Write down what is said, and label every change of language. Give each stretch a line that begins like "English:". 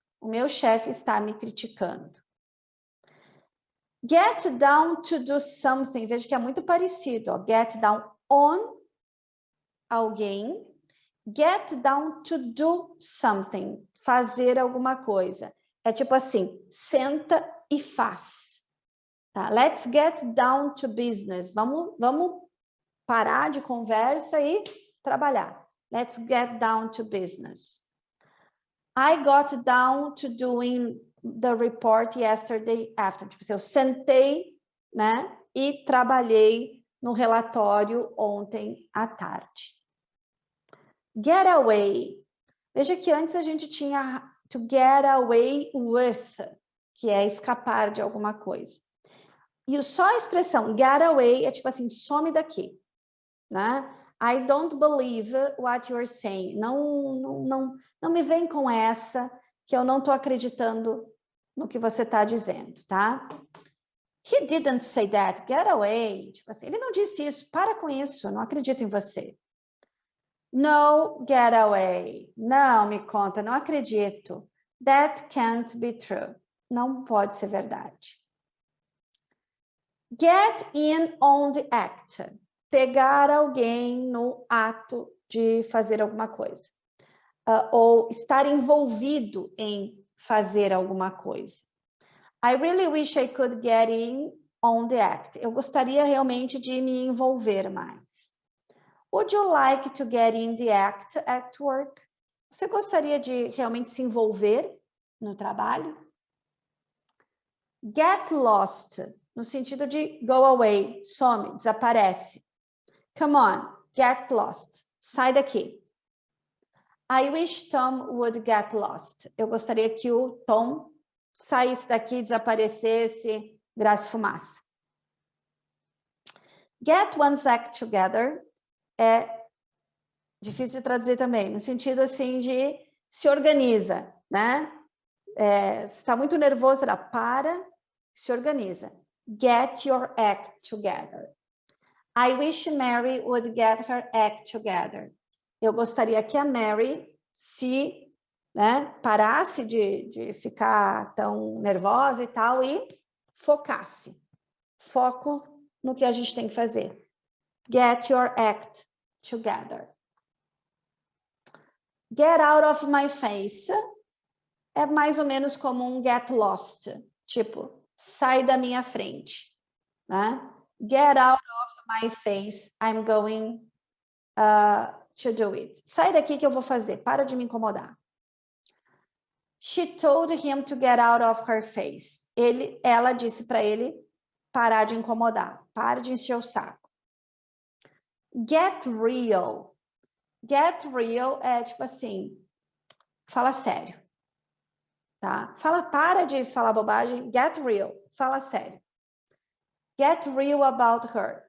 Portuguese: O meu chefe está me criticando.
English: Get down to do something.
Portuguese: Veja que é muito parecido.
English: Ó. Get down on alguém. Get down to do something.
Portuguese: Fazer alguma coisa. É tipo assim, senta e faz. Tá?
English: Let's get down to business.
Portuguese: Vamos parar de conversa e trabalhar.
English: Let's get down to business. I got down to doing the report yesterday after.
Portuguese: Tipo assim, eu sentei, né, e trabalhei no relatório ontem à tarde. Get away. Veja que antes a gente tinha to get away with, que é escapar de alguma coisa. E só a expressão get away é tipo assim, some daqui, né?
English: I don't believe what you're saying.
Portuguese: Não me vem com essa que eu não estou acreditando no que você está dizendo, tá?
English: He didn't say that. Get away.
Portuguese: Tipo assim, ele não disse isso. Para com isso. Não acredito em você.
English: No, get away.
Portuguese: Não, me conta. Não acredito.
English: That can't be true.
Portuguese: Não pode ser verdade.
English: Get in on the act.
Portuguese: Pegar alguém no ato de fazer alguma coisa. Ou estar envolvido em fazer alguma coisa.
English: I really wish I could get in on the act.
Portuguese: Eu gostaria realmente de me envolver mais.
English: Would you like to get in the act at work?
Portuguese: Você gostaria de realmente se envolver no trabalho? Get lost, no sentido de go away, some, desaparece.
English: Come on, get lost.
Portuguese: Sai daqui.
English: I wish Tom would get lost.
Portuguese: Eu gostaria que o Tom saísse daqui, desaparecesse, virasse fumaça. Get one's act together é difícil de traduzir também, no sentido assim de se organiza, né? Você está muito nervoso, para, se organiza.
English: Get your act together. I wish Mary would get her act together.
Portuguese: Eu gostaria que a Mary se, né, parasse de ficar tão nervosa e tal e focasse. Foco no que a gente tem que fazer.
English: Get your act together.
Portuguese: Get out of my face é mais ou menos como um get lost. Tipo, sai da minha frente. Né?
English: Get out of my face, I'm going to do it.
Portuguese: Sai daqui que eu vou fazer, para de me incomodar.
English: She told him to get out of her face.
Portuguese: Ela disse para ele parar de incomodar, para de encher o saco. Get real. Get real é tipo assim, fala sério. Tá? Para de falar bobagem, get real, fala sério.
English: Get real about her.